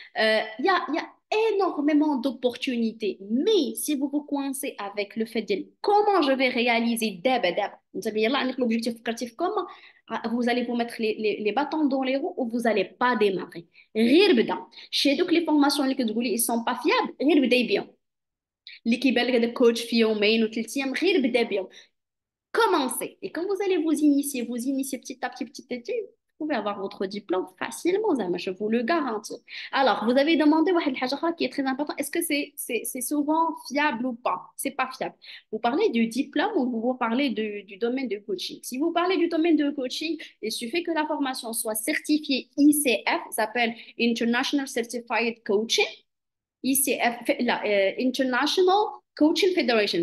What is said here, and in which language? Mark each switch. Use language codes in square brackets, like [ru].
[fr] Il y a énormément d'opportunités, mais si vous vous coincez avec le fait de comment je vais réaliser vous savez, là, avec l'objectif créatif, comment vous allez vous mettre les bâtons dans les roues ou vous n'allez pas démarrer. [ar] غير بدا. [fr] Chez donc les formations [ar] اللي كتقولي [fr] ils sont pas fiables, [ar] غير بدا يبيعوا. اللي كيبان لك هذا كوتش في يومين وثلاث ايام غير بدا بيهم. [fr] Commencez. Et quand vous allez vous initier petit à petit, vous pouvez avoir votre diplôme facilement, Zama, je vous le garantis. Alors, vous avez demandé [ar] واحد الحاجة أخرى [fr] qui est très important. Est-ce que c'est souvent fiable ou pas? C'est pas fiable. Vous parlez du diplôme ou vous parlez du domaine de coaching? Si vous parlez du domaine de coaching, il suffit que la formation soit certifiée ICF, ça s'appelle International Certified Coaching. ICF, International Coaching Federation.